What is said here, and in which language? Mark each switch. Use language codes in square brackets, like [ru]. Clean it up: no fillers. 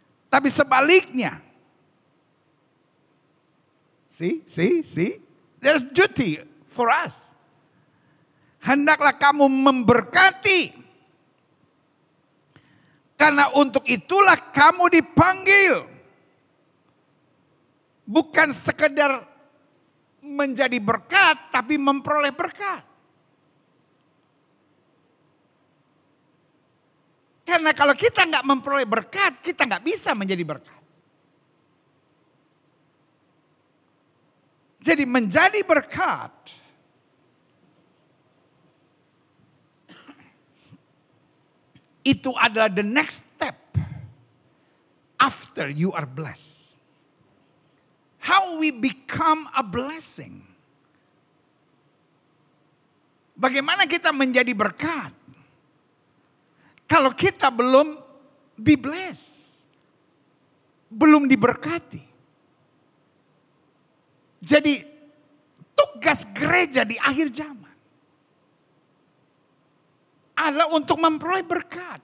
[id] Tapi sebaliknya, [en] see, there's duty for us. [id] Hendaklah kamu memberkati, karena untuk itulah kamu dipanggil, bukan sekedar menjadi berkat, tapi memperoleh berkat. Karena kalau kita nggak memperoleh berkat, kita nggak bisa menjadi berkat. Jadi menjadi berkat itu adalah [en] the next step after you are blessed. How we become a blessing. [id] Bagaimana kita menjadi berkat? Kalau kita belum [en] be blessed, [id] belum diberkati. Jadi tugas gereja di akhir zaman adalah untuk memperoleh berkat.